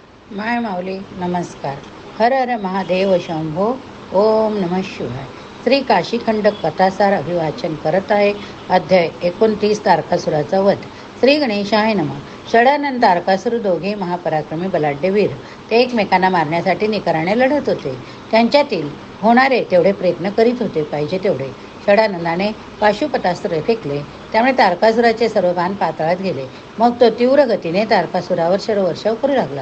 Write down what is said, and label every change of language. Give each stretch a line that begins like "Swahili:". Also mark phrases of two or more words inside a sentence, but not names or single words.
Marathi: माय माऊली नमस्कार. हर हर महादेव शंभो.
Sanskrit: ओम नमः शिवाय.
Marathi: श्री काशीखंड कथासार अभिवाचन करत आहे. अध्याय 29 तारकासुराचा वध.
Sanskrit: श्री गणेशाय नमः.
Marathi: षडानंद तारकासुर दोघे महापराक्रमी बलाढ्य वीर. ते एकमेकांना मारण्यासाठी निकराने लढत होते. त्यांच्यातील होणारे तेवढे प्रयत्न करीत होते पाहिजे तेवढे. षडानंदाने पाशुपतास्त्र फेकले, त्यामुळे तारकासुराचे सर्व बाण पाताळात गेले. मग तो तीव्र गतीने तारकासुरावर शरवर्षाव करू लागला.